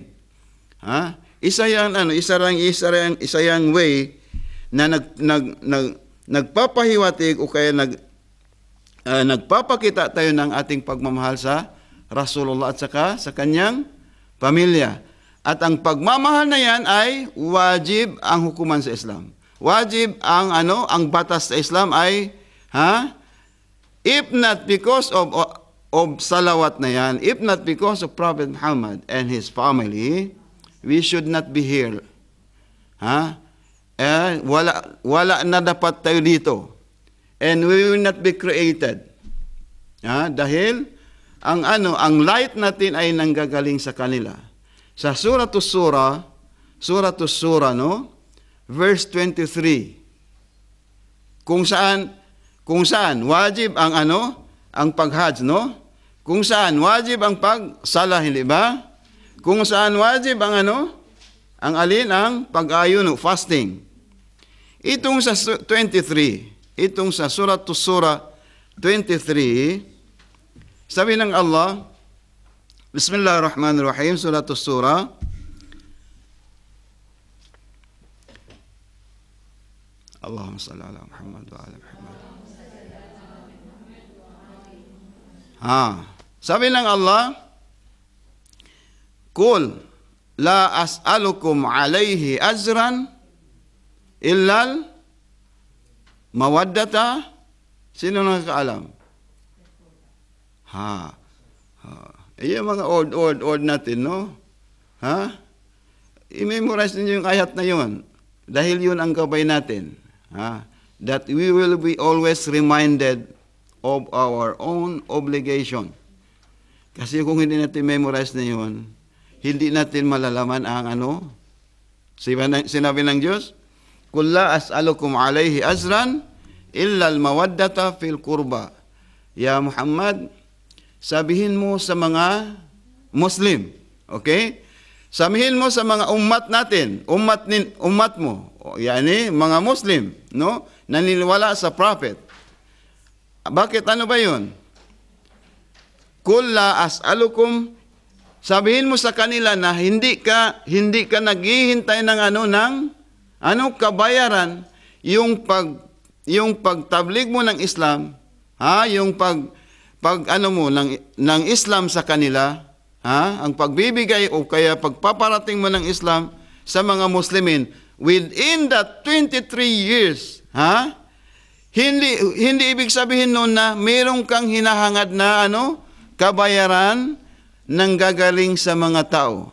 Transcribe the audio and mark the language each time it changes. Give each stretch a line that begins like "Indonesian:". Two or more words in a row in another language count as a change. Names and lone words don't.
Filipino: Isa yang way na nagpapahiwatig o kaya nagpapakita tayo ng ating pagmamahal sa Rasulullah at saka sa kanyang pamilya. At ang pagmamahal na yan ay wajib ang hukuman sa Islam. Wajib ang batas sa Islam ay
English: if not because of
Filipino: salawat na yan,
English: if not because of Prophet Muhammad and his family, we should not be here.
Filipino: Wala na dapat tayo dito.
English: And we will not be created.
Filipino: Dahil ang light natin ay nanggagaling sa kanila. Sa Suratul Surah, no?
English: Verse 23.
Filipino: Kung saan wajib ang pag-hajj, no? Kung saan wajib ang pagsala, hindi ba? Kung saan wajib ang pag-ayuno, fasting. Itong sa 23, itong sa Suratul Surah 23, sabi ng Allah,
Arabic: Bismillahirrahmanirrahim, Suratul Surah, اللهم صل على محمد وعلى محمد.
Filipino: Sabi ng Allah,
Arabic: قل لا أسألكم عليه أجرا إلا المودة.
Filipino: Sino nakakaalam? Yung mga old natin, no? I-memorize ninyo yung ayat na yun. Dahil yun ang gabay natin.
English: That we will be always reminded of our own obligation.
Filipino: Kasi kung hindi natin memorize na yun, hindi natin malalaman ang sinabi ng Diyos,
Arabic: قل لا أسألكم عليه أجرا إلا المودة في القربى. يا محمد,
Filipino: sabihin mo sa mga Muslim, okay? Sabihin mo sa mga ummat natin, ummat mo, yani mga Muslim, no? Naniniwala sa prophet. Bakit ba yun?
Arabic: قل لا أسألكم,
Filipino: sabihin mo sa kanila na hindi ka naghihintay ng kabayaran yung pagtablig mo ng Islam, yung ng Islam sa kanila, ang pagbibigay o kaya pagpaparating mo ng Islam sa mga Muslimin
English: within that 23 years,
Filipino: hindi ibig sabihin noon na mayroong kang hinahangad na kabayaran nang gagaling sa mga tao.